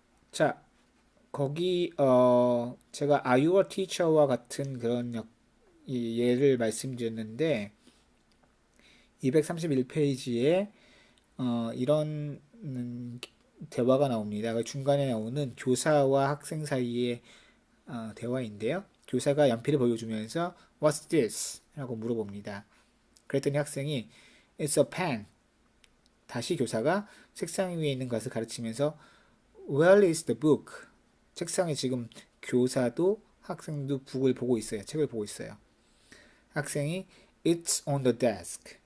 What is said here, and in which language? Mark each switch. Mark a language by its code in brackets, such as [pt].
[ko] 자, 거기 제가 Are You a Teacher와 같은 그런 예를 말씀드렸는데 231페이지에 이런 대화가 나옵니다. 그 중간에 나오는 교사와 학생 사이의 대화인데요. 교사가 연필을 보여주면서 [en] What's this? [ko] 라고 물어봅니다. 그랬더니 학생이 [en] It's a pen. [ko] 다시 교사가 책상 위에 있는 것을 가르치면서 [en] Where is the book? [ko] 책상에 지금 교사도 학생도 북을 보고 있어요. 책을 보고 있어요. 학생이 [en] It's on the desk.